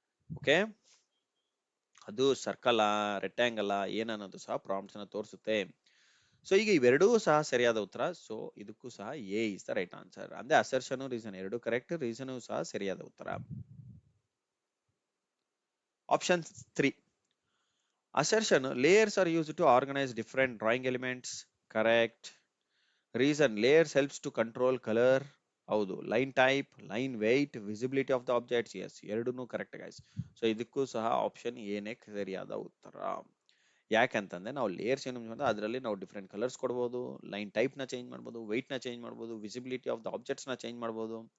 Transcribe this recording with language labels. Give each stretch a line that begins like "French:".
Kannada: Okay, ಅದು circle rectangle ಏನನ್ನೋದು ಸಹ prompts ನ ತೋರಿಸುತ್ತೆ. ಸೊ ಈಗ ಇವೆರಡೂ ಸಹ ಸರಿಯಾದ ಉತ್ತರ. ಸೊ ಇದಕ್ಕೂ ಸಹ
English: A is the right answer.
Kannada: ಅಂದ್ರೆ ಅಸರ್ಷನ್ ರೀಸನ್ ಎರಡು ಕರೆಕ್ಟ್, ರೀಸನ್ ಸಹ ಸರಿಯಾದ ಉತ್ತರ.
English: Option 3, assertion layers are used to organize different drawing elements. Correct. Reason, layers helps to control color.
Kannada: ಹೌದು,
English: Line type, line weight, visibility of the objects.
Kannada: S, ಎರಡೂ correct guys. So ಇದಕ್ಕೂ ಸಹ option ಏನೇ ಸರಿಯಾದ ಉತ್ತರ. ಯಾಕಂತಂದ್ರೆ ನಾವು ಲೇಯರ್ಸ್ ಏನು ಅದರಲ್ಲಿ ನಾವು ಡಿಫ್ರೆಂಟ್ ಕಲರ್ಸ್ ಕೊಡ್ಬೋದು, ಲೈನ್ ಟೈಪ್ ನ ಚೇಂಜ್ ಮಾಡ್ಬೋದು, ವೆಯ್ಟ್ ನ ಚೇಂಜ್ ಮಾಡ್ಬೋದು, ವಿಸಿಬಿಲಿಟಿ ಆಫ್ ದ ಆಬ್ಜೆಕ್ಟ್ಸ್ ನ ಚೇಂಜ್ ಮಾಡ್ಬೋದು.